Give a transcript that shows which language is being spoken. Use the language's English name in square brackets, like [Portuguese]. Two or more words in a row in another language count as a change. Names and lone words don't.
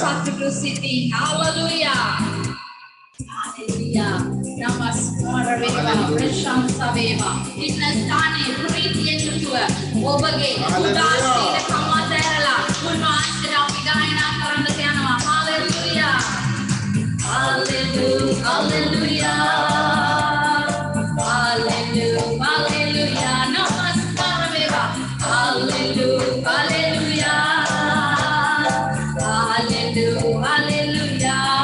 [Sinhala] සතුටු සිතින් හalleluya හalleluya නමස්කාර වේවා ප්‍රශංසා වේවා ඉන්න ස්ථානයේ ප්‍රීතියෙන් යුතුව ඔබගේ උදාසීන කමතරලා උන්වහන්සේට අපි ගායනා කරන්න යනවා හalleluya හලෙලූයා හලෙලූයා හලෙලූයා හලෙලූයා නමස්කාර වේවා හලෙලූයා හලෙලූයා හලෙලූයා හලෙලූයා